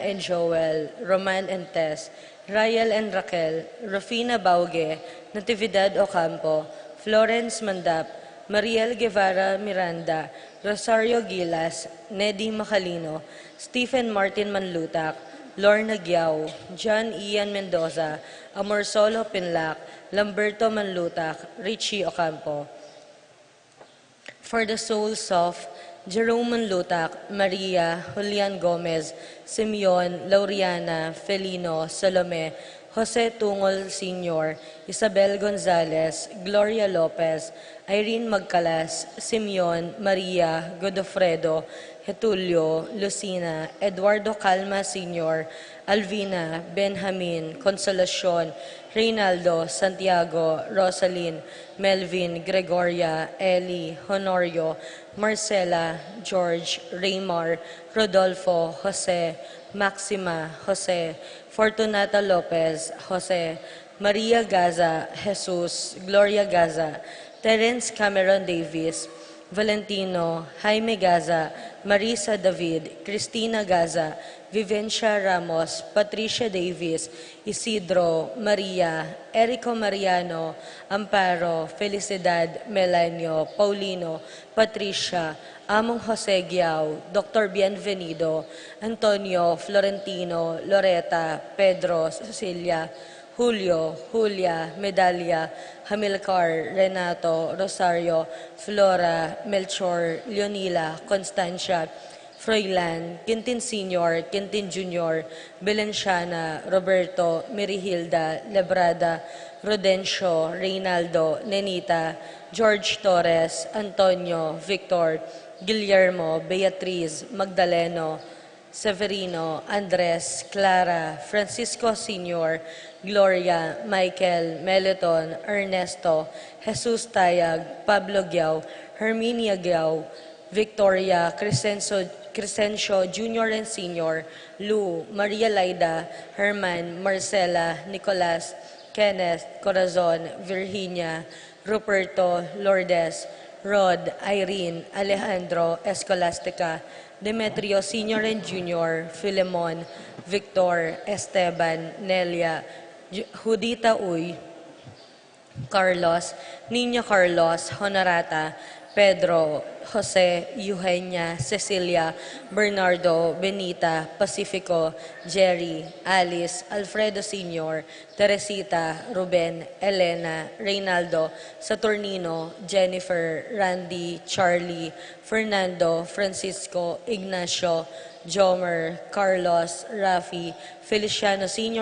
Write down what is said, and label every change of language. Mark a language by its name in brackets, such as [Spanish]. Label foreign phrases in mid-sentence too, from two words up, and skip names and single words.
[English] and Joel, Roman and Tess, Rayel and Raquel, Rufina Bauge, Natividad Ocampo, Florence Mandap, Mariel Guevara Miranda, Rosario Gilas, Neddy Macalino, Stephen Martin Manlutak, Lorna Giao, John Ian Mendoza, Amorsolo Pinlac, Lamberto Manlutak, Richie Ocampo. For the souls of Jerome Manlutak, Maria, Julian Gomez, Simeon, Lauriana, Felino, Salome, Jose Tungol Sr., Isabel Gonzalez, Gloria Lopez, Irene Magcalas, Simeon, Maria, Godofredo, Getulio, Lucina, Eduardo Calma Sr., Alvina, Benjamin, Consolacion, Reynaldo, Santiago, Rosalyn, Melvin, Gregoria, Eli, Honorio, Marcela, George, Raymar, Rodolfo, Jose, Maxima, Jose, Fortunata Lopez, Jose, Maria Gaza, Jesus, Gloria Gaza, Terence Cameron Davis, Valentino, Jaime Gaza, Marisa David, Cristina Gaza, Vivencia Ramos, Patricia Davis, Isidro, Maria, Erico Mariano, Amparo, Felicidad, Melanio, Paulino, Patricia, Among Jose Giao, Dr. Bienvenido, Antonio, Florentino, Loreta, Pedro, Cecilia, Julio, Julia, Medalia, Hamilcar, Renato, Rosario, Flora, Melchor, Leonila, Constancia, Froilan, Quintin Sr., Quintin Jr., Belenciana, Roberto, Merihilda, Lebrada, Rodencio, Reynaldo, Nenita, George Torres, Antonio, Victor, Guillermo, Beatriz, Magdaleno, Severino, Andres, Clara, Francisco Sr., Gloria, Michael, Meleton, Ernesto, Jesus Tayag, Pablo Giao, Herminia Giao, Victoria, Crescencio Jr. and Sr., Lou, Maria Laida, Herman, Marcela, Nicolas, Kenneth, Corazon, Virginia, Ruperto, Lourdes, Rod, Irene, Alejandro, Escolastica, Demetrio Sr. and Jr., Filemon, Victor, Esteban, Nelia, Judita Uy, Carlos, Nino Carlos, Honorata, Pedro, Jose, Eugenia, Cecilia, Bernardo, Benita, Pacifico, Jerry, Alice, Alfredo Sr., Teresita, Ruben, Elena, Reynaldo, Saturnino, Jennifer, Randy, Charlie, Fernando, Francisco, Ignacio, Jomer, Carlos, Rafi, Feliciano Sr.